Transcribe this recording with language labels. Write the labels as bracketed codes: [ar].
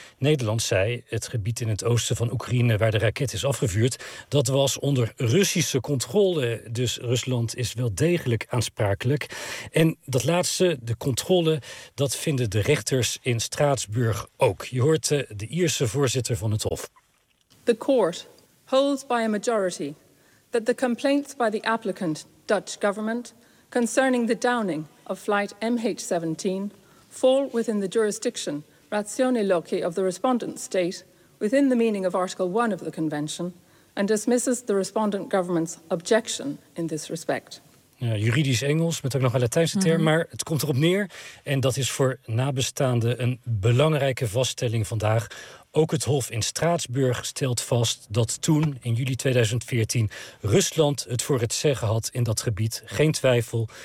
[nl] Nederland zei, het gebied in het oosten van Oekraïne waar de raket is afgevuurd, dat was onder Russische controle. Dus Rusland is wel degelijk aansprakelijk. En dat laatste, de controle, dat vinden de rechters in Straatsburg ook. Je hoort de Ierse voorzitter van het Hof. [en] The court holds by a majority that the complaints by the applicant Dutch government concerning the downing of flight MH17 fall within the jurisdiction ratione loci of the respondent state within the meaning of Article 1 of the Convention and dismisses the respondent government's objection in this respect. [nl] Ja, juridisch Engels, met ook nog een Latijnse term, maar het komt erop neer. En dat is voor nabestaanden een belangrijke vaststelling vandaag. Ook het Hof in Straatsburg stelt vast dat toen, in juli 2014, Rusland het voor het zeggen had in dat gebied. Geen twijfel.